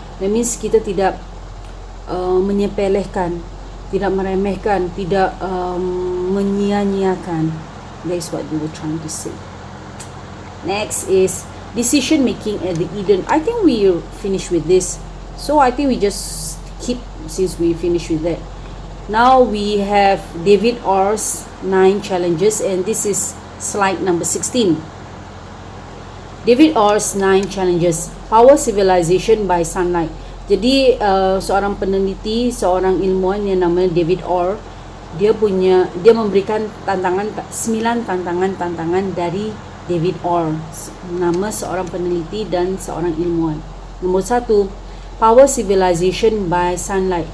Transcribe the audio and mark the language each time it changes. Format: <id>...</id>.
<en>That means</en> <id>kita tidak menyepelekan, tidak meremehkan, tidak menyia-nyiakan.</id> <en>That is what we were trying to say. Next is decision making at the Eden. I think we finished with this, so I think we just keep, since we finished with that. Now we have David Orr's 9 challenges, and this is slide number 16. David Orr's 9 challenges. Power civilization by sunlight.</en> <id>Jadi seorang peneliti, seorang ilmuwan yang namanya David Orr, dia memberikan 9 tantangan dari David Orr, nama seorang peneliti dan seorang ilmuwan.</id> <en>Nombor 1, power civilization by sunlight.</en>